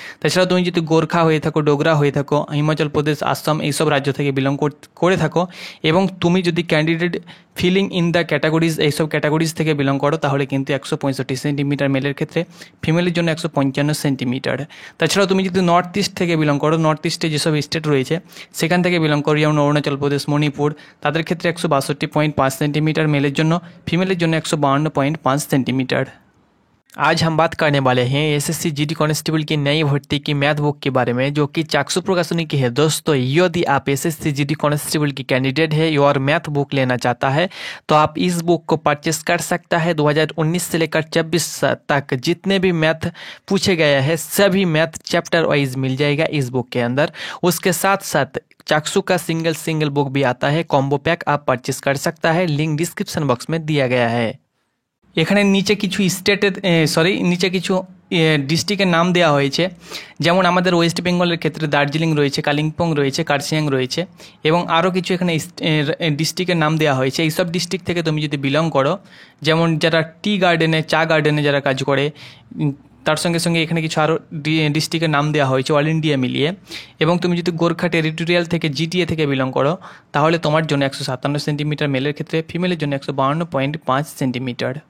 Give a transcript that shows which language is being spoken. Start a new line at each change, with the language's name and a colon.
Bangla: তাছাড়াও তুমি যদি গোর্খা হয়ে থাকো, ডোগরা হয়ে থাকো, হিমাচল প্রদেশ, আসাম এইসব রাজ্য থেকে বিলং করে থাকো, এবং তুমি যদি
English: candidate filling in the categories
Bangla: এইসব ক্যাটাগরিজ থেকে বিলং করো, তাহলে কিন্তু 165 সেন্টিমিটার মেলের ক্ষেত্রে, ফিমেলের জন্য 155 সেন্টিমিটার। তাছাড়াও তুমি যদি নর্থ ইস্ট থেকে বিলং করো, নর্থ ইস্টে যেসব স্টেট রয়েছে সেখান থেকে বিলং করো, যেমন অরুণাচল প্রদেশ, মণিপুর, তাদের ক্ষেত্রে 162.5 सेंटीमीटर मेलेर जन्नो, फीमेलेर जन्नो 152.5 सेंटीमीटर।
Hindi: आज हम बात करने वाले हैं एसएससी जीडी कांस्टेबल की नई भर्ती की मैथ बुक के बारे में, जो कि चाक्षु प्रकाशनी की है। दोस्तों, यदि आप एसएससी जीडी कांस्टेबल की कैंडिडेट है और मैथ बुक लेना चाहता है तो आप इस बुक को परचेस कर सकता है। 2019 से लेकर 24 तक जितने भी मैथ पूछे गए हैं सभी मैथ चैप्टर वाइज मिल जाएगा इस बुक के अंदर। उसके साथ साथ चाक्षु का सिंगल बुक भी आता है, कॉम्बो पैक आप परचेस कर सकता है, लिंक डिस्क्रिप्शन बॉक्स में दिया गया है।
Bangla: এখানে নিচে কিছু স্টেটের নিচে কিছু ডিস্ট্রিক্টের নাম দেওয়া হয়েছে, যেমন আমাদের ওয়েস্ট বেঙ্গলের ক্ষেত্রে দার্জিলিং রয়েছে, কালিম্পং রয়েছে, কার্শিয়াং রয়েছে, এবং আরও কিছু এখানে ডিস্ট্রিক্টের নাম দেওয়া হয়েছে। এইসব ডিস্ট্রিক্ট থেকে তুমি যদি বিলং করো, যেমন যারা টি গার্ডেনে, চা গার্ডেনে যারা কাজ করে, তার সঙ্গে সঙ্গে এখানে কিছু আরও ডিস্ট্রিক্টের নাম দেওয়া হয়েছে অল ইন্ডিয়া মিলিয়ে, এবং তুমি যদি গোর্খা টেরিটোরিয়াল থেকে, জিটিএ থেকে বিলং করো, তাহলে তোমার জন্য 157 সেন্টিমিটার মেলের ক্ষেত্রে, ফিমেলের জন্য 152.5 সেন্টিমিটার।